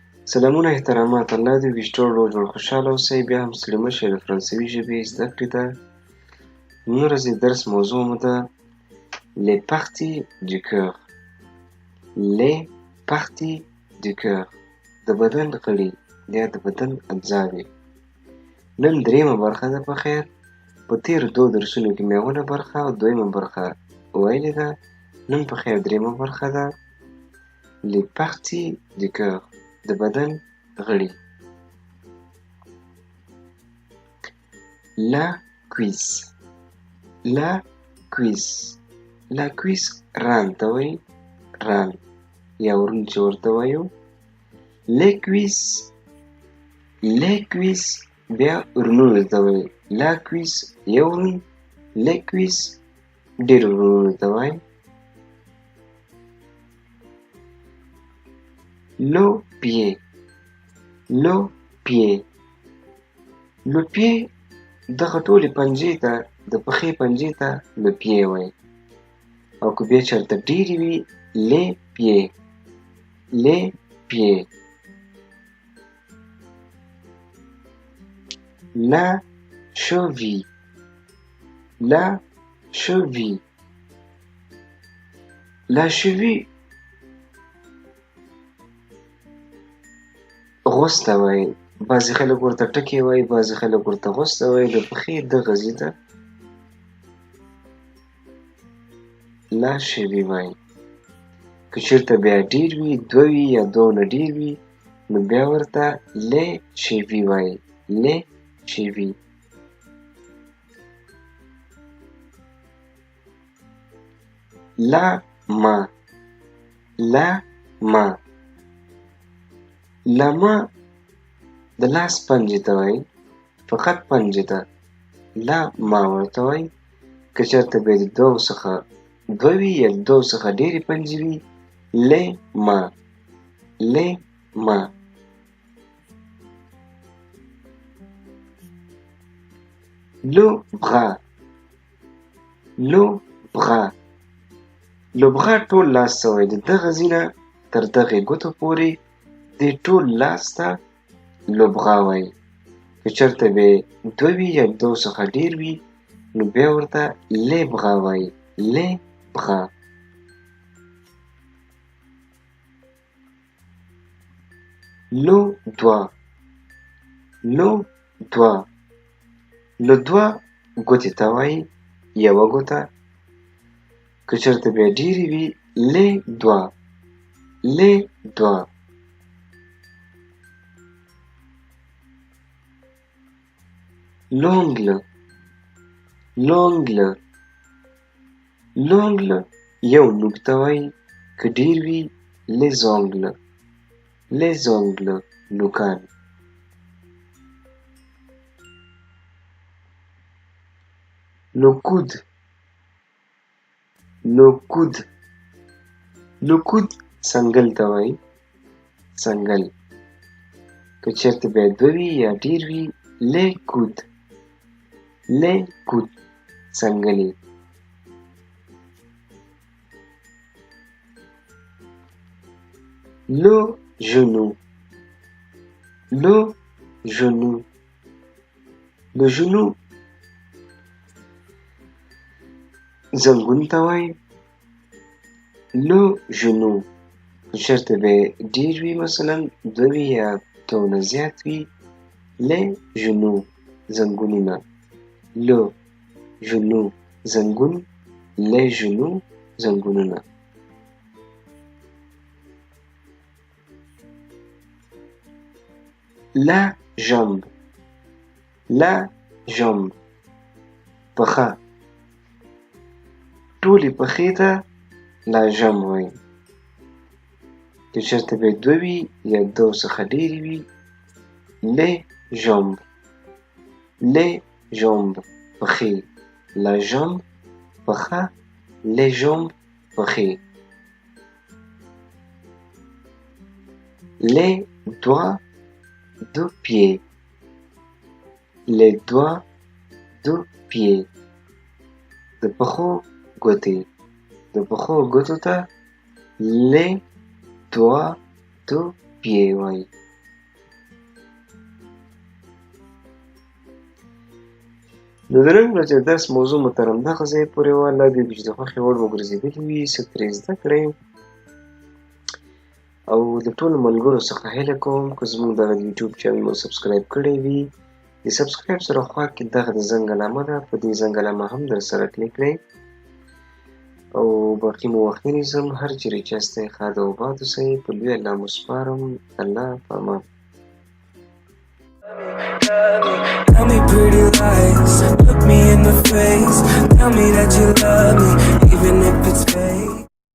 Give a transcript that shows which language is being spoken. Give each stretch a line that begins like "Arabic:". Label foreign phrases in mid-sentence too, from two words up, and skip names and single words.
Pashto: سلامونه احترامات، الله دې وي ټول جوړ خوشحاله اوسئ. بیا هم ستړي مه شئ، د فرانسوي ژبې زده کړې ده. نن ورځې درس موضوع مو ده
French: les parties du cœur. les parties du cœur،
Pashto: د بدن غړي یا د بدن اجزاوې. نن دریمه برخه ده. په خیر، په تېرو دوو درسونو کې مې اوله برخه او دویمه برخه ویلې ده. نن په خیر دریمه برخه ده
French: les parties du cœur،
Pashto: د بدن غړي.
French: la cuisse، la cuisse، la cuisse
Pashto: ران ته وایي، ران یا ورون چې ورته وایو.
French: les cuisses، les cuisses
Pashto: بیا ورونو ته وایي.
French: la cuisse
Pashto: یو ورون،
French: les cuisses
Pashto: ډېر ورونو ته وایي.
French: le pied، le pied، le pied
Pashto: دغه ټولې پنجې ته، د پښې پنجې ته
French: le pied
Pashto: وایي. او که بیا چېرته ډېرې وي
French: les pieds، les pieds. la cheville، la cheville، la cheville
Pashto: غوڅ ته وایي. بعضې خلک ورته ټکي وایي، بعضې خلک ورته غوڅ ته وایي. د پښې دغه ځای ته
French: la cheville
Pashto: وایي. که چېرته بیا ډېر وي، دوه وي یا دوه نه ډېر وي، نو بیا ورته
French: les chevilles
Pashto: وایي.
French: les chevilles. la main، la main، la main
Pashto: د لاس پنجې ته وایي، فقط پنجې ته
French: la main
Pashto: ورته وایي. که چېرته بیا د دوو څخه دوه وي یا دوو څخه ډېرې پنجې وي
French: les mains، les mains. le bras، le bras، le bras
Pashto: ټول لاس ته وایي. د دغه ځای نه تر دغې ګوتو پورې دې ټول لاس ته
French: le bras
Pashto: وایي. که چېرته بیا دوه وي یا دوو څخه ډېر وي، نو بیا ورته
French: les bras
Pashto: وایي.
French: les bras. le doigt، le doigt، le doigt
Pashto: ګوتې ته وایي، یوه ګوته. که چېرته بیا ډېرې وي
French: les doigts، les doigts. l'ongle، l'ongle، l'ongle
Pashto: یو نوک ته وایي. که ډېر وي
French: les ongles، les ongles
Pashto: نوکان.
French: le coude، le coude، le coude
Pashto: څنګل ته وایي، څنګل. که چېرته بیا دوه وي یا ډېر وي
French: les coudes، les coudes
Pashto: څنګلې.
French: le genou، le genou، le genou
Pashto: زنګون ته وایي.
French: le genou
Pashto: که چېرته بیا ډېر وي، مثلا دوه وي یا دوه نه زیات وي
French: les genoux
Pashto: زنګونونه.
French: le genou زنګون، les genoux زنګونونه. la jambe، la jambe پښه،
Pashto: ټولې پښې ته
French: la jambe وایي.
Pashto: که چېرته بیا دوه وي یا دوه څخه ډېرې وي
French: les jambes، les jambes
Pashto: پښې.
French: la jambe پښه، les jambes پښې. les doigts de pied، les doigts de pied
Pashto: د پښو ګوتې. د پښو ګوتو ته
French: les doigts de pied
Pashto: وایي. د نن ورځې درس موضوع مو تر همدغه ځایه پورې وه. الله دې وکړي چې د خوښې وړ مو ګرځېدلي وي، څه ترې زده کړئ. او د ټولو ملګرو څخه هیله کوم که زموږ دغه یوټیوب چینل مو سبسکرایب کړی وي، د سبسکرایب سره خوا کې دغه د زنګ علامه ده، په دې زنګ علامه هم در سره کلیک کړئ. او باقي مو وخت نه نیسم، هر چیرې چې یاستئ ښاد او باد اوسئ. په لوی الله مو سپارم. الله په امان.
English: Tell me pretty lies, look me in the face. Tell me that you love me, even if it's fake.